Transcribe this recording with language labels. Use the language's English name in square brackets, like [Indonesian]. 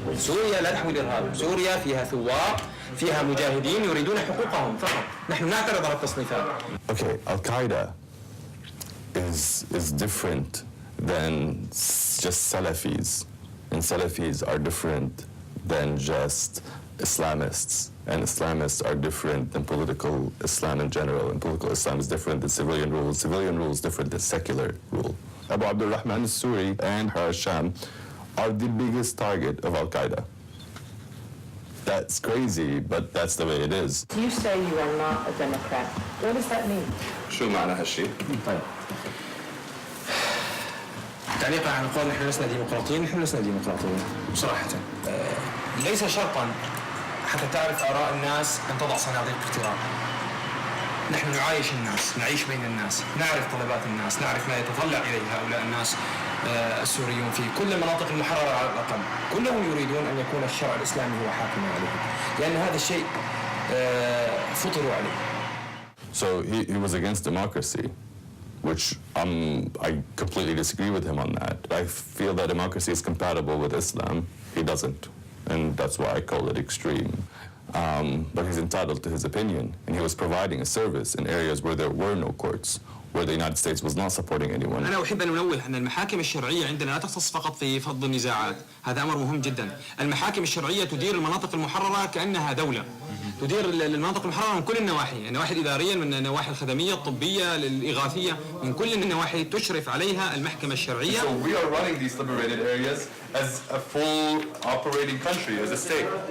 [Arabic] سوريا لا تحوي الإرهاب، سوريا فيها ثوار، فيها مجاهدين يريدون حقوقهم فقط. نحن نعترض على التصنيفات. [English] Okay, Al-Qaeda is different than just Salafis, and Salafis are different than just Islamists, and Islamists are different than political Islam in general, and political Islam is different than civilian rule. Civilian rule is different than secular rule. Abu Abdul Rahman al-Suri and Harasham are the biggest target of Al-Qaeda. That's crazy, but that's the way it is. You say you are not a Democrat. What does that mean? [Arabic] شو معنى هالشيء؟ طيب تعليقا على قول نحن لسنا ديمقراطيين، نحن لسنا ديمقراطيين صراحة. ليس شرطا حتى تعرف آراء الناس أن تضع صناديق اقتراع. نحن نعايش الناس، نعيش بين الناس، نعرف طلبات الناس، نعرف ما يتطلع إليه هؤلاء الناس السوريون في كل المناطق المحررة على الأقل. كلهم يريدون أن يكون الشرع الإسلامي هو حاكما عليهم، لأن هذا الشيء فطروا عليه. [English] So he was against democracy, which I completely disagree with him on that. I feel that democracy is compatible with Islam. He doesn't, and that's why I call it extreme. But he's entitled to his opinion, and he was providing a service in areas where there were no courts, where the United States was not supporting anyone. [Arabic] أنا أحب أن أنوه أن المحاكم الشرعية عندنا لا تختص فقط في فض النزاعات، هذا أمر مهم جدا. المحاكم الشرعية تدير المناطق المحررة كأنها دولة. تدير المناطق المحررة من كل النواحي، النواحي الإدارية، من النواحي الخدمية، الطبية، الإغاثية، من كل النواحي تشرف عليها المحكمة الشرعية. [English] So we are running these liberated areas as a full operating country, as a state.